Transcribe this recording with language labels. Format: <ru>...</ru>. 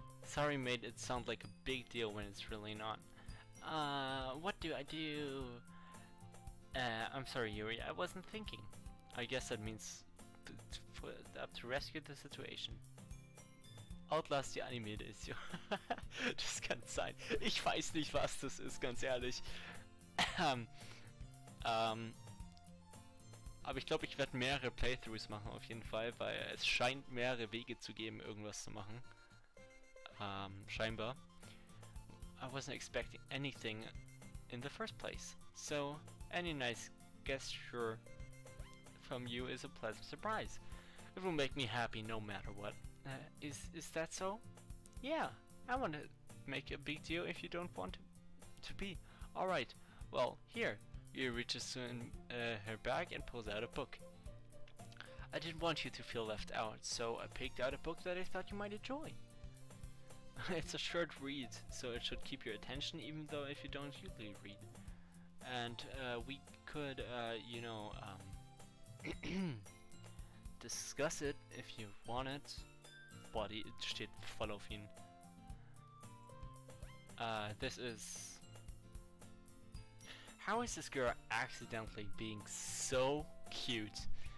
<en>Sorry made it sound like a big deal when it's really not. What do I do? I'm sorry, Yuri, I wasn't thinking. I guess that means to rescue the situation.</en> <de>Outlast, die Anime Edition. Das kann sein. Ich weiß nicht, was das ist, ganz ehrlich. Aber ich glaube, ich werde mehrere Playthroughs machen auf jeden Fall, weil es scheint mehrere Wege zu geben, irgendwas zu machen. Scheinbar.</de> <en>I wasn't expecting anything in the first place, so any nice gesture from you is a pleasant surprise. It will make me happy no matter what. Is that so? Yeah, I want to make a big deal if you don't want to be. Alright, well, here. You reaches in her bag and pulls out a book. I didn't want you to feel left out, so I picked out a book that I thought you might enjoy. It's a short read, so it should keep your attention even though if you don't usually read. And we could, you know, discuss it if you want it.</en> <de>Body, it steht voll auf ihn.</de> <en>This is... How is this girl accidentally being so cute?</en>